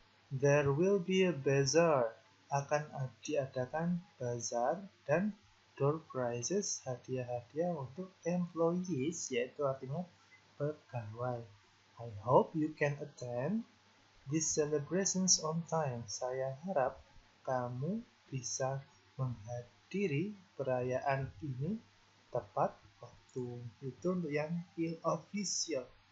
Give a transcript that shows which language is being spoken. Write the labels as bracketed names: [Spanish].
[English] There will be a bazaar. [Indonesian] Akan diadakan bazar dan door prizes, hadiah-hadiah untuk employees, yaitu artinya pegawai. [English] I hope you can attend these celebrations on time. [Indonesian] Saya harap kamu bisa menghadiri perayaan ini tepat waktu. Itu untuk yang official.